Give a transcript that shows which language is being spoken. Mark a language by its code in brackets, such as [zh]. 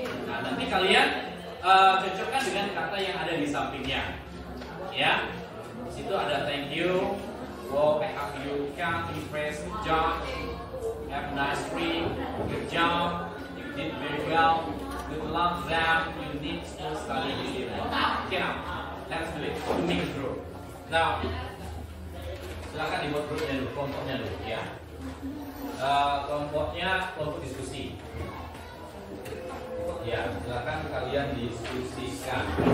[id] Nah, nanti kalian cocokkan dengan kata yang ada di sampingnya. Ya, di situ ada [en] thank you, wow, I hope you can impress, good job, have a nice trip, good job, you did very well, good luck that you need to study this year. Okay, now let's do it. Make a group. [id] Now, silakan dibuat grupnya dulu, kelompoknya dulu, ya. Kelompoknya kelompok diskusi. Ya, silakan kalian diskusikan.